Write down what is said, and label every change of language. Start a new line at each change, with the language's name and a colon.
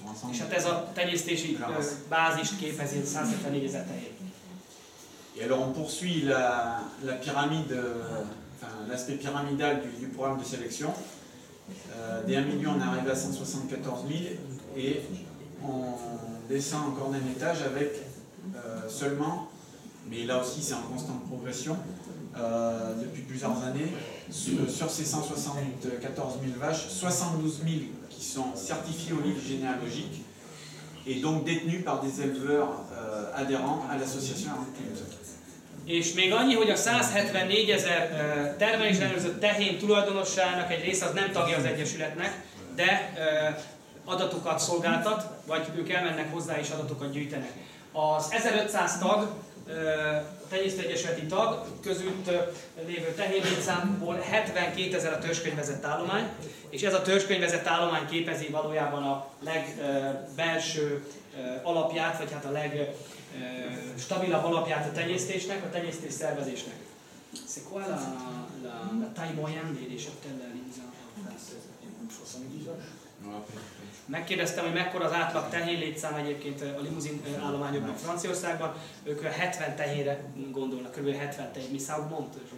Hungarian: És hát ez a tenyésztési bázist képezi 174 000 tehén.
French: Et alors on poursuit la pyramide, l'aspect pyramidal du programme de sélection. Des 1 million, on est arrivé à 174 000 et on descend encore d'un étage avec seulement, mais là aussi c'est en constante progression, depuis plusieurs années, sur ces 174 000 vaches, 72 000 qui sont certifiées au livre généalogique et donc détenues par des éleveurs adhérents à l'association Arctic.
Hungarian: És még annyi, hogy a 174 000 termelés ellenőrzött tehén tulajdonossának egy része az nem tagja az egyesületnek, de adatokat szolgáltat, vagy ők elmennek hozzá és adatokat gyűjtenek. Az 1500 tag a Tenyésztő Egyesületi tag között lévő tehérlétszámból 72 000 a törzskönyvezett állomány, és ez a törzskönyvezett állomány képezi valójában a legbelső alapját, vagy hát a legstabilabb alapját a tenyésztésnek, a tenyésztés szervezésnek.
French: C'est quoi la taille moyenne des cheptels de Limousin en France?
Hungarian: Megkérdeztem, hogy mekkora az átlag tehérlétszám egyébként a limuzin állományokban Franciaországban. Ők 70 tehérre gondolnak, kb. 70 tehér. Mi Saumont?